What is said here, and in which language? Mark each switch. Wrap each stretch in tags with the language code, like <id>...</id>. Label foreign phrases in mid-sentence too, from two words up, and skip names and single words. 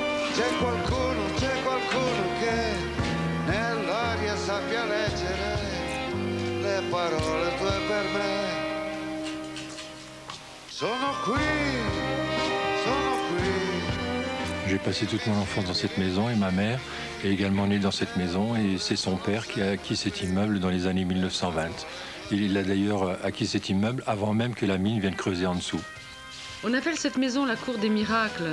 <it>c'è qualcuno che nell'aria sappia leggere le parole tue per me. Sono qui, sono qui.</it> <fr>J'ai passé toute mon enfance dans cette maison et ma mère est également née dans cette maison et c'est son père qui a acquis cet immeuble dans les années 1920. Il a d'ailleurs acquis cet immeuble avant même que la mine vienne creuser en dessous. On appelle cette maison la cour des miracles.</fr>